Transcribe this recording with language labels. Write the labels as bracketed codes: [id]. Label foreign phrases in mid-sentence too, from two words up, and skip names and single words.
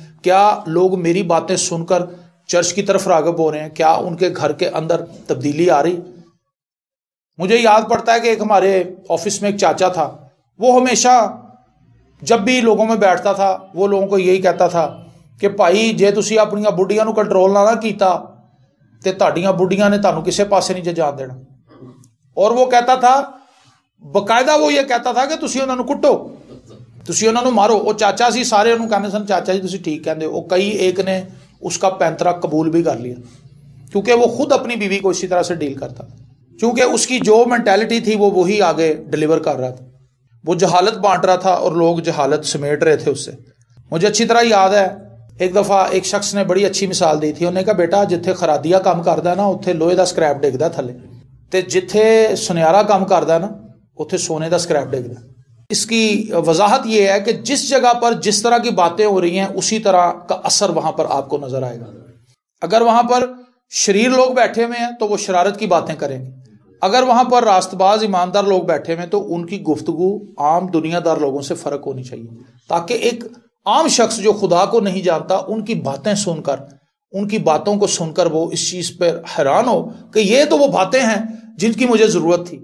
[ur] کیا لوگ میری باتیں سن کر چرچ کی طرف راغب ہو رہے ہیں؟ کیا ان کے گھر کے اندر تبدیلی آ رہی؟ مجھے یاد پڑتا ہے کہ ایک ہمارے آفس میں ایک چاچا تھا، وہ ہمیشہ جب بھی لوگوں میں بیٹھتا تھا وہ لوگوں کو یہی کہتا تھا کہ [pa] بھائی جے تسی اپنی بڈھیاں نو کنٹرول نہ کیتا تے تہاڈیاں بڈھیاں نے تانوں کسے پاسے نہیں جان دینا. [ur] اور وہ کہتا تھا، باقاعدہ وہ یہ کہتا تھا کہ [pa] تسی انہاں نو کٹو، تسی انہاں نو مارو. وہ چاچا سی، سارے انہوں کہنے سن چاچا جی تسی ٹھیک کہندے ہو. [ur] کئی ایک نے اس کا پینترا قبول بھی کر لیا کیونکہ وہ خود اپنی بیوی کو اسی طرح سے ڈیل کرتا تھا، کیونکہ اس کی جو مینٹیلٹی تھی وہ وہی آگے ڈیلیور کر رہا تھا. وہ جہالت بانٹ رہا تھا اور لوگ جہالت سمیٹ رہے تھے اس سے. مجھے اچھی طرح یاد ہے ایک دفعہ ایک شخص نے بڑی اچھی مثال دی تھی. انہوں نے کہا بیٹا [pa] جتھے خرادیا کام کردا نا اتنے لوہے دا سکریپ ڈگدا تھلے، تے جتھے سنیارا کام کردا نا اتنے سونے دا سکریپ ڈگدا. [ur] اس کی وضاحت یہ ہے کہ جس جگہ پر جس طرح کی باتیں ہو رہی ہیں اسی طرح کا اثر وہاں پر آپ کو نظر آئے گا. اگر وہاں پر شریر لوگ بیٹھے ہوئے ہیں تو وہ شرارت کی باتیں کریں گے. اگر وہاں پر راست باز ایماندار لوگ بیٹھے ہوئے ہیں تو ان کی گفتگو عام دنیا دار لوگوں سے فرق ہونی چاہیے، تاکہ ایک عام شخص جو خدا کو نہیں جانتا ان کی باتیں سن کر، ان کی باتوں کو سن کر وہ اس چیز پر حیران ہو کہ یہ تو وہ باتیں ہیں جن کی مجھے ضرورت تھی.